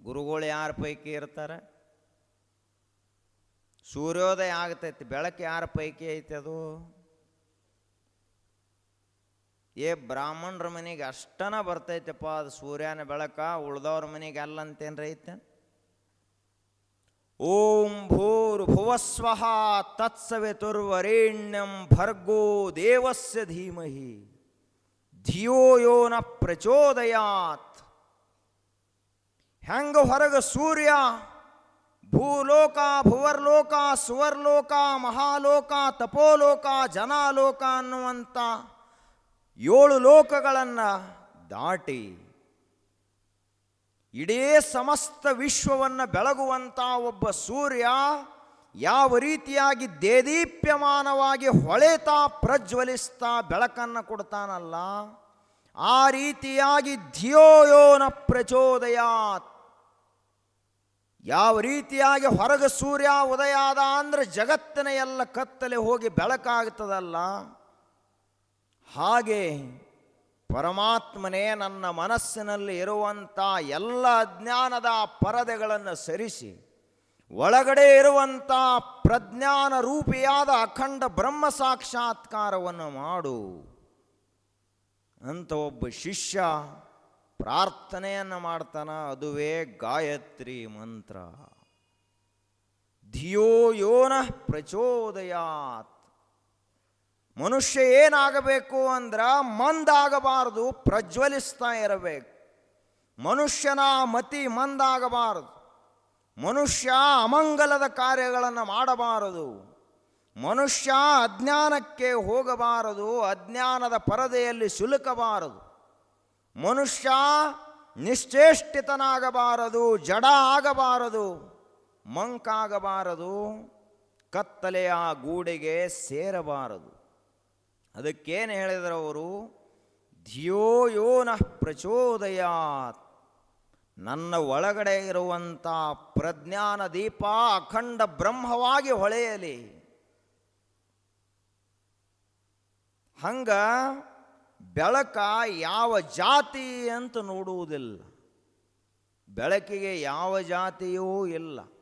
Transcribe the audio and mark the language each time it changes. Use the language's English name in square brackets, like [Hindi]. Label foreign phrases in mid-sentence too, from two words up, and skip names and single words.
[Kannada] ಗುರುಗಳು ಯಾರ ಪೈಕಿ ಇರ್ತಾರೆ? ಸೂರ್ಯೋದಯ ಆಗ್ತೈತಿ, ಬೆಳಕು ಯಾರ ಪೈಕಿ ಐತಿ? ಅದು ಬ್ರಾಹ್ಮಣರ ಮನೆಗೆ ಅಷ್ಟನ ಬರ್ತೈತಪ್ಪ ಅದು ಸೂರ್ಯನ ಬೆಳಕ, ಉಳ್ದವ್ರ ಮನೆಗೆ ಅಲ್ಲಂತೇನ್ರ ಐತೆ? [Sanskrit] ಓಂ ಭೂರ್ಭುವಸ್ವಃ ತತ್ಸವಿತುರ್ವರೇಣ್ಯಂ ಭರ್ಗೋ ದೇವಸ್ಯ ಧೀಮಹಿ ಧಿಯೋ ಯೋ ನ ಪ್ರಚೋದಯಾತ್. [Kannada] ಹೆಂಗ ಹೊರಗ ಸೂರ್ಯ ಭೂಲೋಕ, ಭುವರ್ಲೋಕ, ಸುವರ್ಲೋಕ, ಮಹಾಲೋಕ, ತಪೋಲೋಕ, ಜನಾಲೋಕ ಅನ್ನುವಂಥ 7 ಲೋಕಗಳನ್ನು ದಾಟಿ ಇಡೀ ಸಮಸ್ತ ವಿಶ್ವವನ್ನು ಬೆಳಗುವಂಥ ಒಬ್ಬ ಸೂರ್ಯ ಯಾವ ರೀತಿಯಾಗಿ ದೇದೀಪ್ಯಮಾನವಾಗಿ ಹೊಳೆತಾ ಪ್ರಜ್ವಲಿಸ್ತಾ ಬೆಳಕನ್ನು ಕೊಡ್ತಾನಲ್ಲ, ಆ ರೀತಿಯಾಗಿ [Sanskrit] ಧಿಯೋ ಯೋ ನ ಪ್ರಚೋದಯಾತ್. [Kannada] ಯಾವ ರೀತಿಯಾಗಿ ಹೊರಗೆ ಸೂರ್ಯ ಉದಯ ಆದ ಅಂದರೆ ಜಗತ್ತಿನ ಎಲ್ಲ ಕತ್ತಲೆ ಹೋಗಿ ಬೆಳಕಾಗ್ತದಲ್ಲ, ಹಾಗೆ ಪರಮಾತ್ಮನೇ ನನ್ನ ಮನಸ್ಸಿನಲ್ಲಿ ಇರುವಂಥ ಎಲ್ಲ ಅಜ್ಞಾನದ ಪರದೆಗಳನ್ನು ಸರಿಸಿ ಒಳಗಡೆ ಇರುವಂಥ ಪ್ರಜ್ಞಾನ ರೂಪಿಯಾದ ಅಖಂಡ ಬ್ರಹ್ಮ ಸಾಕ್ಷಾತ್ಕಾರವನ್ನು ಮಾಡು ಅಂತ ಒಬ್ಬ ಶಿಷ್ಯ ಪ್ರಾರ್ಥನೆಯನ್ನು ಮಾಡ್ತಾನ. ಅದುವೇ ಗಾಯತ್ರಿ ಮಂತ್ರ. [Sanskrit] ಧಿಯೋ ಯೋ ನಃ ಪ್ರಚೋದಯಾತ್. [Kannada] ಮನುಷ್ಯ ಏನಾಗಬೇಕು ಅಂದ್ರೆ ಮಂದಾಗಬಾರದು, ಪ್ರಜ್ವಲಿಸ್ತಾ ಇರಬೇಕು. ಮನುಷ್ಯನ ಮತಿ ಮಂದಾಗಬಾರದು. ಮನುಷ್ಯ ಅಮಂಗಲದ ಕಾರ್ಯಗಳನ್ನು ಮಾಡಬಾರದು. ಮನುಷ್ಯ ಅಜ್ಞಾನಕ್ಕೆ ಹೋಗಬಾರದು, ಅಜ್ಞಾನದ ಪರದೆಯಲ್ಲಿ ಸಿಲುಕಬಾರದು. ಮನುಷ್ಯ ನಿಶ್ಚೇಷ್ಟಿತನಾಗಬಾರದು, ಜಡ ಆಗಬಾರದು, ಮಂಕಾಗಬಾರದು, ಕತ್ತಲೆಯ ಗೂಡೆಗೆ ಸೇರಬಾರದು. ಅದಕ್ಕೇನು ಹೇಳಿದರು ಅವರು? [Sanskrit] ಧಿಯೋ ಯೋ ನಃ ಪ್ರಚೋದಯಾತ್. [Kannada] ನನ್ನ ಒಳಗಡೆ ಇರುವಂಥ ಪ್ರಜ್ಞಾನ ದೀಪ ಅಖಂಡ ಬ್ರಹ್ಮವಾಗಿ ಹೊಳೆಯಲಿ. ಹಂಗ ಬೆಳಕ ಯಾವ ಜಾತಿ ಅಂತ ನೋಡುವುದಿಲ್ಲ. ಬೆಳಕಿಗೆ ಯಾವ ಜಾತಿಯೂ ಇಲ್ಲ.